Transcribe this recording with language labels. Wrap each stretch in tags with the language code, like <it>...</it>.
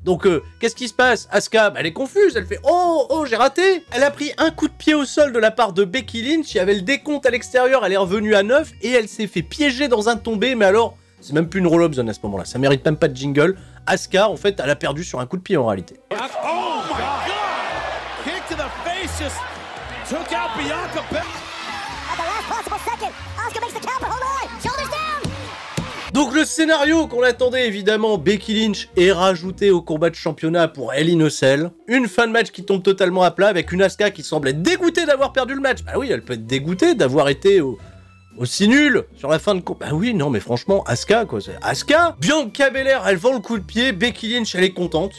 <fr>Donc, qu'est-ce qui se passe? Asuka, elle est confuse, elle fait « Oh, j'ai raté !» Elle a pris un coup de pied au sol de la part de Becky Lynch, il y avait le décompte à l'extérieur, elle est revenue à 9 et elle s'est fait piéger dans un tombé, mais alors, c'est même plus une roll-up zone à ce moment-là, ça mérite même pas de jingle. Asuka, en fait, elle a perdu sur un coup de pied en réalité.</fr> <en>Oh my god! Kick to the face just took out Bianca Belair. At the last possible second, Asuka makes the count, hold on, shoulders down!</en> <fr>Donc le scénario qu'on attendait évidemment, Becky Lynch est rajouté au combat de championnat pour Hell in a Cell. Une fin de match qui tombe totalement à plat avec une Asuka qui semble être dégoûtée d'avoir perdu le match. Bah oui, elle peut être dégoûtée d'avoir été aussi nul sur la fin de combat. Bah oui, non mais franchement, Asuka quoi, c'est Asuka. Bianca Belair, elle vend le coup de pied, Becky Lynch, elle est contente.</fr>